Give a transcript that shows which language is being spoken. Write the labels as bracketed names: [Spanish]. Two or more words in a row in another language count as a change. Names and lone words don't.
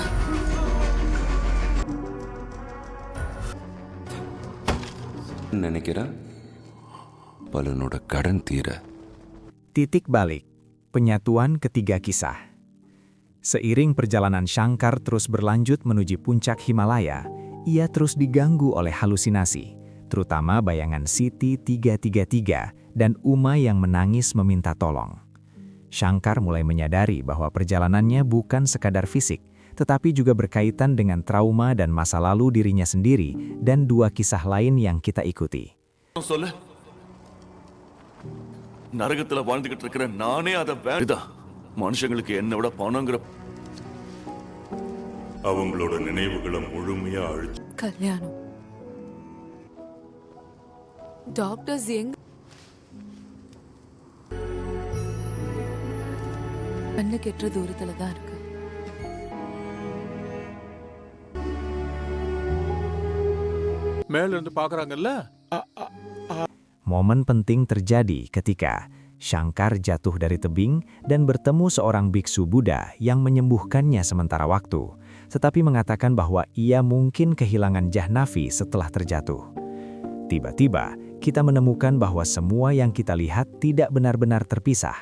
[Tamil] நினைக்கிறேன் பலனோட கடன் தீர. [Indonesian] Titik balik, penyatuan ketiga kisah. Seiring perjalanan Shankar terus berlanjut menuju puncak Himalaya, ia terus diganggu oleh halusinasi, terutama bayangan Siti 333 dan Uma yang menangis meminta tolong. Shankar mulai menyadari bahwa perjalanannya bukan sekadar fisik, tetapi juga berkaitan dengan trauma dan masa lalu dirinya sendiri dan dua kisah lain yang kita ikuti. [Tamil] சொல்ல நரகத்துல வாழ்ந்துகிட்டு இருக்கிற நானே அதை வேண்டாம். மனுஷங்களுக்கு என்ன விட பணங்கிற அவங்களோட நினைவுகளை முழுமையா அழிச்சு கல்யாணம். டாக்டர்ஸ் எங்க? கண்ணு கெட்டுற தூரத்துல தான் இருக்கு. மேல இருந்து பாக்குறாங்கல்ல. [Indonesian] Momen penting terjadi ketika Shankar jatuh dari tebing dan bertemu seorang biksu Buddha yang menyembuhkannya sementara waktu, tetapi mengatakan bahwa ia mungkin kehilangan Jahnavi setelah terjatuh. Tiba-tiba, kita menemukan bahwa semua yang kita lihat tidak benar-benar terpisah.